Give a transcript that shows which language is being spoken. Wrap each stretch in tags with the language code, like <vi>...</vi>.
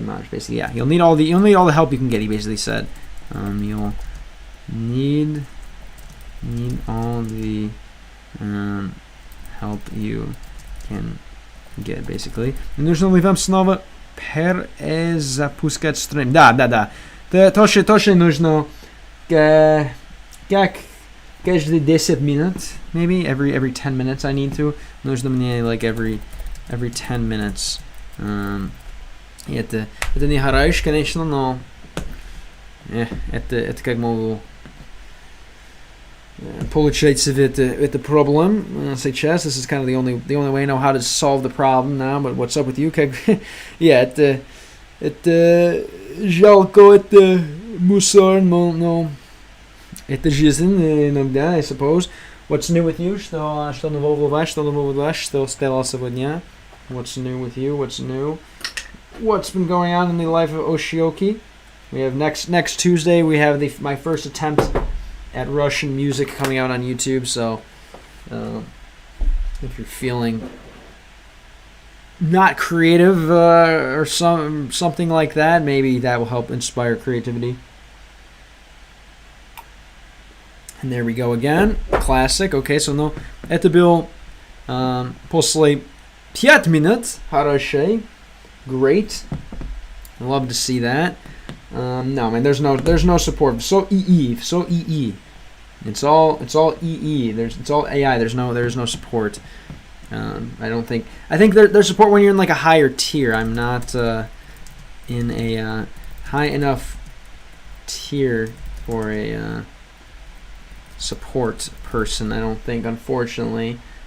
<en>Basically, yeah, you'll need all the help you can get. He basically said, you'll need all the help you can get, basically.</en> <ru>И нужно ли вам снова перезапускать стрим? Да. Точно нужно как каждые 10 минут,</ru> <en>maybe every 10 minutes I need to.</en> <ru>Нужно мне</ru> <en>like every every 10 minutes.</en> <ru>И это не хорошо, конечно, но это как могу получается это problem сейчас.</ru> <en>This is kind of the only way I know how to solve the problem now. But what's up with you?</en> <ru>Как yeah, это жалко, это мусор, но это жизнь иногда,</ru> <en>I suppose. What's new with you?</en> <ru>Что нового у вас? Что стало сегодня?</ru> <en>What's new with you? What's new? What's been going on in the life of Oshioki? We have next Tuesday. We have my first attempt at Russian music coming out on YouTube. So, if you're feeling not creative or something like that, maybe that will help inspire creativity. And there we go again. Classic. Okay, so no,</en> <ru>это был после 5 минут.</ru> <en>Хорошо. Great. Love to see that. No, man, there's no support. So EE. It's all EE. It's all AI. There's no support. I don't think. I think there's support when you're in like a higher tier. I'm not in a high enough tier for a support person, I don't think, unfortunately.</en>